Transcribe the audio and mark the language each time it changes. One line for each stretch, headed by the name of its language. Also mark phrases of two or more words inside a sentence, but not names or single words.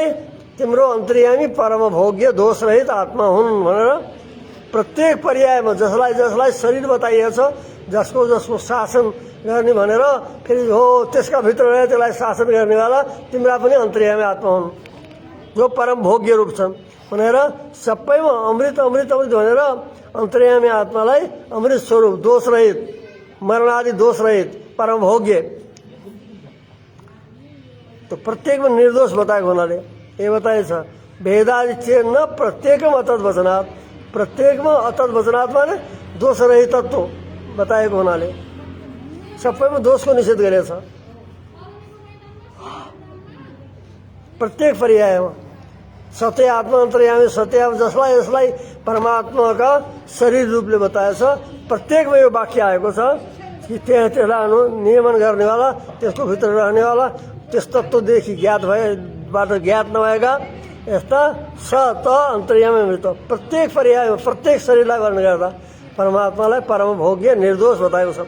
Nepali: तिम्रो अन्तर्यामी परम भोग्य दोष रहित आत्मा हुन् भनेर प्रत्येक पर्यायमा जसलाई जसलाई शरीर बताइएको छ जसको जसको शासन गर्ने भनेर फेरि हो त्यसका भित्र रहे त्यसलाई शासन गर्नेवाला तिम्रा पनि अन्तर्यामी आत्मा हुन् जो परम भोग्य रूप छन् भनेर सबैमा अमृत अमृत अमृत भनेर अन्तर्यामी आत्मालाई अमृत स्वरूप दोष रहित मरणादि दोष रहित परम भोग्य तो प्रत्येकमा निर्दोष बताएको हुनाले ये बताएछ
Sanskrit: भेदादि चेन्न
Nepali: प्रत्येकमा
Sanskrit: अतत वचनात्
Nepali: प्रत्येकमा
Sanskrit: अतत वचनात्
Nepali: माने दोष रहित तत्व बताएको हुनाले सबैमा दोषको निषेध गरेको छ। प्रत्येक पर्यायमा सत्य आत्मा अन्तर्यामी सत्य जसलाई जसलाई परमात्माका शरीर रूपले बताएछ प्रत्येकमा यो वाक्य आएको छ कि त्यसलाई नियमन गर्नेवाला त्यसको भित्र रहनेवाला त्यस तत्त्वदेखि ज्ञात भएबाट ज्ञात नभएका यस्ता स त अन्तर्यामी अमृत प्रत्येक पर्यायमा प्रत्येक शरीरलाई वर्णन गर्दा परमात्मालाई परम भोग्य निर्दोष बताएको छ।